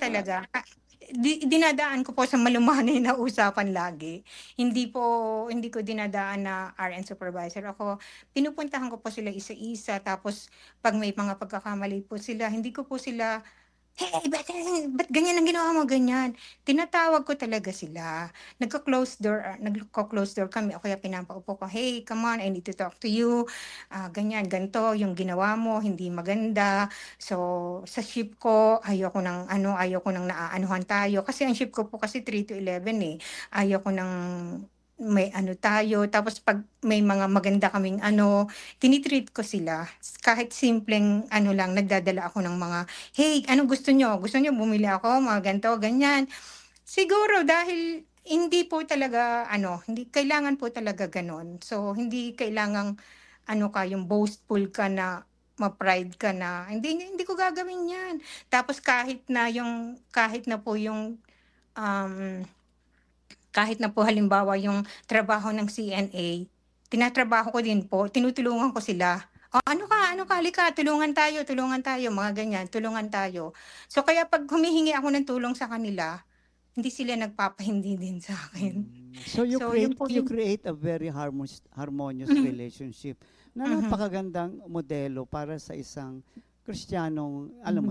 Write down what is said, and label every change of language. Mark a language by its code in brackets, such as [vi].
[tl] talaga, dinadaan ko po sa malumanay na usapan lagi. Hindi ko dinadaan na RN supervisor ako. Pinupuntahan ko po sila isa-isa tapos 'pag may mga pagkakamali po sila, hindi ko po sila, "Hey, ba't ganyan ang ginawa mo, ganyan?" Tinatawag ko talaga sila. Nagko-close door kami o kaya pinapaupo ko, [en] "Hey, come on, I need to talk to you. [tl] Ganyan, ganito yung ginawa mo, hindi maganda. So, sa shift ko, ayoko ng naaanuhan tayo." Kasi ang shift ko po kasi 3 to 11 eh. Ayoko ng may ano tayo. Tapos 'pag may mga maganda kaming tinitreat ko sila. Kahit simpleng ano lang, nagdadala ako ng mga, "Hey, anong gusto nyo? Gusto nyo bumili ako? Mga ganito, ganyan." Siguro dahil hindi po talaga hindi kailangan po talaga gano'n. So, hindi kailangang yung boastful ka na ma-pride ka na, "Hindi ko gagawin 'yan." Tapos kahit na po um, kahit na po halimbawa yung trabaho ng CNA, tinatrabaho ko din po, tinutulungan ko sila. "Oh, ano ka, halika, tulungan tayo," mga ganyan, tulungan tayo. So kaya 'pag humihingi ako ng tulong sa kanila, hindi sila nagpapahindi din sa akin. so So yun po [en] you [tl] yung [en] create a very harmonious mhm, [tl] relationship na mhm, napakagandang modelo para sa isang Kristiyanong, alam mo